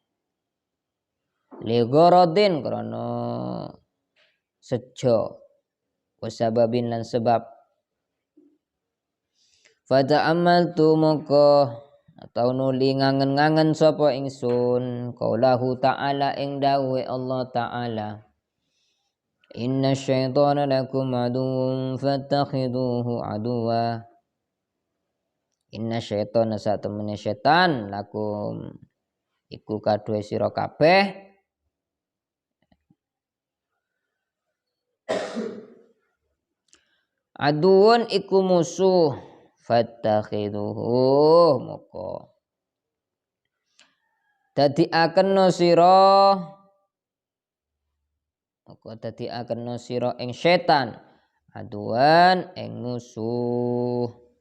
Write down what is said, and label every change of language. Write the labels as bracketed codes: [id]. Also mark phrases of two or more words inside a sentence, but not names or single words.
[ar] لغرض [jv] krana sejo, wasababin lan sebab. Fata amal tu moko atau nuli ngangen-ngangen sapa ingsun [ar] قوله تعالى [jv] ing dawuhe Allah ta'ala. [ar] إن الشيطان لكم عدو فاتخذوه عدوا. إن الشيطان [jv] satemene setan lakum iku kadue sira kabeh aduun iku musuh fattakhiduhu moko dadi akenno sira ing setan aduan ing musuh.